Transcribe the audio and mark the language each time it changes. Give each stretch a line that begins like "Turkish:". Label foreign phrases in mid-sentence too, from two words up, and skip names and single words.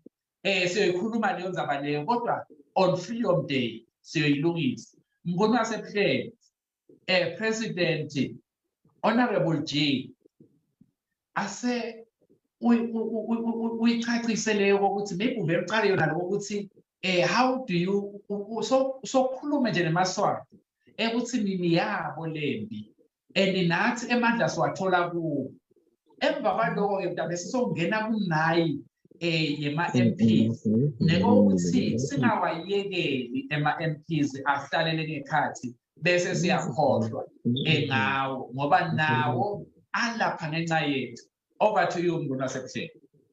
Swati: Siyoyikhuluma leyo ndzaba leyo kodwa
English: on Freedom Day
Swati: siyoyilungisa. Mnguni wasebuhleni President Honorable J ase uyichachise leyo ukuthi maybe uvele uqale yona lokho ukuthi
English: how do you
Swati: sokhulume nje neMaswati ukuthi mini yabo lembi and nathi emandla siwathola kuwo. Emva kwaloko-ke mntabe sisongena kunayi yema-MPs nekokuthi singawayekeli ema-MPs ahlalele ngekhathi bese siyakhohlwa ngawo ngoba nawo alapha ngenxa yethu.
English: Over to you Mnguni wasebuhleni.